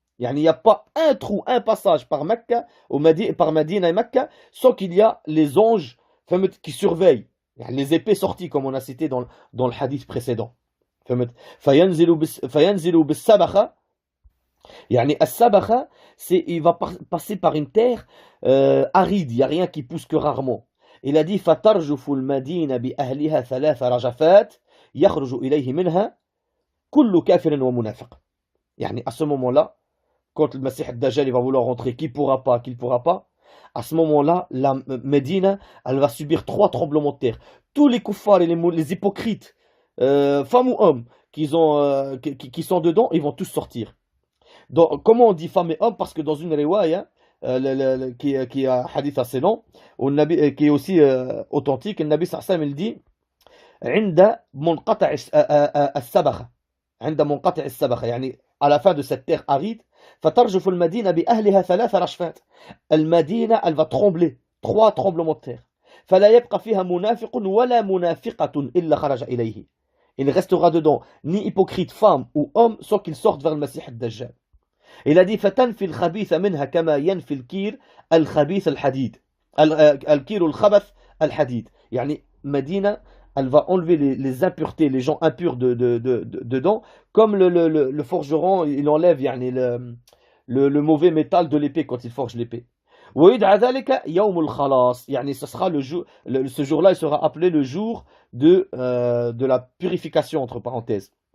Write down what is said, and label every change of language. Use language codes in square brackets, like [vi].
[fr] يعني il n'y a pas un trou, un passage par Mecca, par Medina et Mecca, sans qu'il y a les anges qui surveillent. يعني les épées sorties, comme on a cité dans le hadith précédent. [ar] فهمت؟ فينزل بالسبخة. يعني السبخة, [fr] c'est il va passer par une terre aride, il n'y a rien qui pousse que rarement. Il a dit [ar] فترجف المدينة بأهلها 3 رجفات يخرج إليه منها كل كافر ومنافق. [fr] يعني à ce moment-là, quand le Messie Dajjal il va vouloir rentrer, qui pourra pas, à ce moment-là, la Médine, elle va subir 3 tremblements de terre. Tous les kuffars et les hypocrites, femmes ou hommes, qui sont dedans, ils vont tous sortir. Donc, comment on dit femmes et hommes? Parce que dans une riwaya, qui est un hadith assez long, qui est aussi authentique, le Nabi sallallahu alayhi wa sallam, il dit [ar] عند منقطع السبخة عند منقطع السبخة يعني [fr] à la fin de cette terre aride [ar] فترجف المدينة بأهلها 3 رجفات. [fr] المدينة elle va trembler 3 tremblements de terre. [ar] فلا يبقى فيها منافق ولا منافقة إلا خرج إليه. [fr] Il ne restera dedans ni hypocrite femme ou homme sans qu'il sorte vers le Messie Dajjal. Il a dit [ar] فتنفي الخبيث منها كما ينفي الكير الخبيث الحديد. الكير الخبث الحديد. [fr] يعني Medina, elle va enlever les impuretés, les gens impurs dedans, comme le forgeron, il enlève yani, le mauvais métal de l'épée quand il forge l'épée. [ar] ويدعى ذلك يوم الخلاص. [fr] يعني ce sera ce jour-là, il sera appelé le jour de la purification, entre parenthèses.